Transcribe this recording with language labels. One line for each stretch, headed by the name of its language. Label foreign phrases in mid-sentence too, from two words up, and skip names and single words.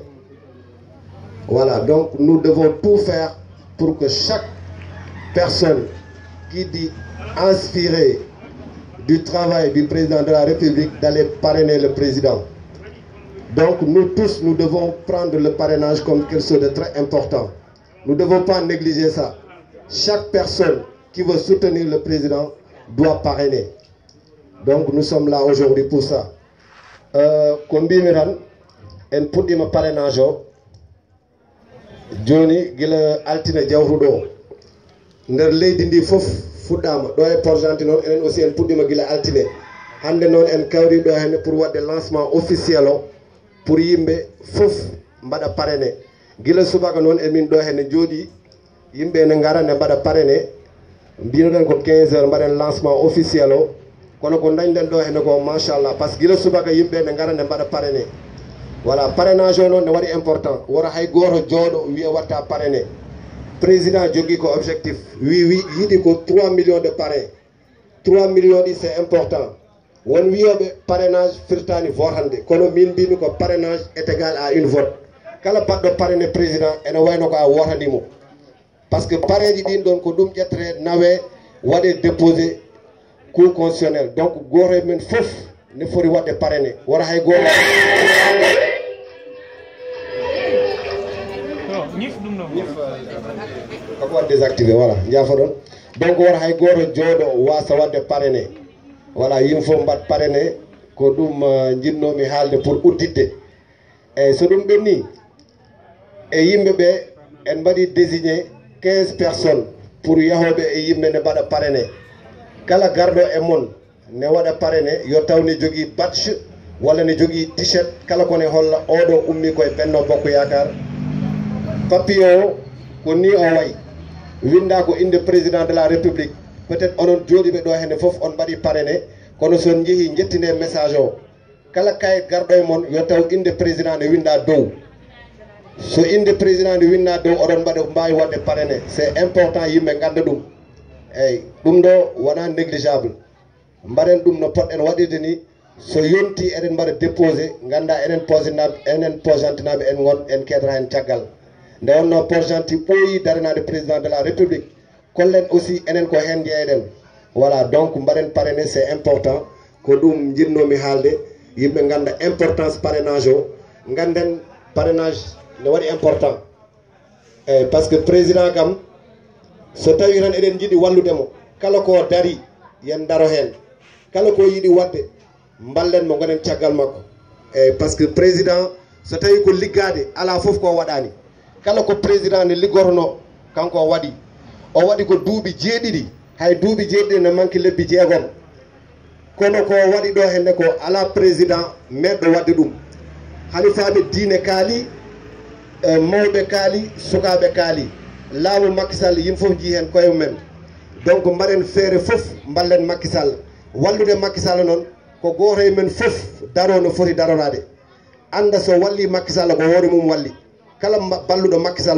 French: Voilà, donc nous devons tout faire pour que chaque personne qui dit inspirée du travail du président de la République d'aller parrainer le président. Donc nous tous, nous devons prendre le parrainage comme quelque chose de très important. Nous ne devons pas négliger ça. Chaque personne qui veut soutenir le président doit parrainer. Donc nous sommes là aujourd'hui pour ça.
Fula: Kombimiran en puɗɗima parrainage o joni gila altine jawruɗo nder leydi ndi fof fuɗɗama ɗo e Port-Gentil noon enen aussi en puɗɗima gila altine hande noon en kawri ɗo henne pour wadde
French: lancement officiel
Fula: o pour yimɓe fof mbaɗa parrainé gila subaka noon emin ɗo henne jooɗi yimɓe ne gara ne mbaɗa parrainé mbinoɗen ko 15 heures mbaɗen
French: lancement officiel
Fula: o kono ko dañɗen ɗo henne ko machallah
French: par ce que
Fula: gila subaka yimɓe ne gara ne mbaɗa parrainé. Voilà, parrainage o noon ne waɗi important wora hay goto jooɗo wiya watta parrainé. Président jogui ko objectif yiɗi ko
French: 3 millions de parrain. 3 millions ɗi c'est important.
Fula: Won wiyoɓe parrainage firtani votande kono min mbimi ko parrainage
French: est égal à une vote.
Fula: Kala baɗɗo parrainé président ene wayno ko a wotandimo.
French: Par ce que
Fula: parrainji ɗin ɗon ko ɗum ƴettere nawe waɗe
French: déposé cour constitutionnel.
Fula: Donc goto e men fof ne foti waɗde parrainé wora hay goto ko waɗ
French: désactivé voilà
Fula: jaafa ɗon donc wora hay goto jooɗo wasa wadde parrainé. Voilà, yimɓe fof mbaɗ parrainé ko ɗum jinnomi haalde pour udditde eyyi so ɗum ɓenni e yimɓe ɓe en mbaɗi désigné 15 personnes pour yahoɓe e yimɓe ne mbaɗa parrainé. Kala garɗo e mon ne waɗa parrainé yo taw ne jogui badge walla ne jogui t-shirt kala kone holla oɗo ummi koye Benno Bokk Yakaar. Papier o ko ni o wayi winda ko inde président de la République. Peut-être onon jooɗiɓe ɗo henne fof on mbaɗi parrainé kono son jeehi jettinde message o kala kayit garɗo e mon yo taw inde président ne winda dow. So inde président ne winda dow oɗon mbawi wadde parrainé.
French: C'est important yimɓe ganda ɗum.
Fula: Eyyi ɗum ɗo wona négligeable. Mbaɗen ɗum no poɗɗen waɗirde ni so yonti eɗen mbaɗa déposé ganda enen Port-Gentinaɓe en gon en kedata hen caggal. Nde wonno Port-Gentil ɓooyi daranade
French: président de la République.
Fula: Kollen aussi enen ko hen jeeɗen. Voilà, donc mbaɗen parrainé
French: c'est important
Fula: ko ɗum jinnomi haalde yimɓe ganda importance parrainage o ganden parrainage ne waɗi important eyyi
French: par ce que
Fula: président kam so tawi tan eɗen jiiɗi walludemo kala ko dari yen daro hen kala ko yiiɗi wadde mballen mo gonen caggal makko
French: par ce que
Fula: président so tawi ko liggade ala fof ko waɗani kala ko président ne liggorno kanko waɗi o waɗi ko duuɓi jeeɗiɗi hay duuɓi jeeɗiɗi ne manque lebbi jeegom kono ko waɗi ɗo henne ko ala président meɗɗo wadde ɗum halifaɓe diine kaali mawɓe kaali sukaɓe kaali laamu Macky Sall yimɓe fof jii hen koye mumen donc mbaɗen feere fof ballen Macky Sall wallude Macky Sall noon ko goto e men fof daro no foti darorade anda so walli Macky Sall ko hoore mum walli kala balluɗo Macky Sall